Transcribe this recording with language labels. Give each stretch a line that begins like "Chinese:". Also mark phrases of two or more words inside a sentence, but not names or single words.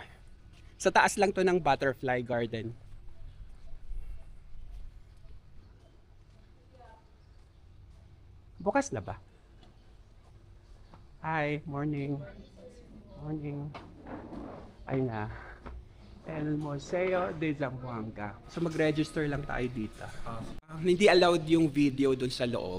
Filipino: Sa taas lang to ng Butterfly Garden. Bukas na ba?
English: Hi, morning. Morning.
Filipino: Ayun na.
Spanish: El Museo de Zamboanga.
Filipino: So mag-register lang tayo dito. Hindi allowed yung video dun sa loob.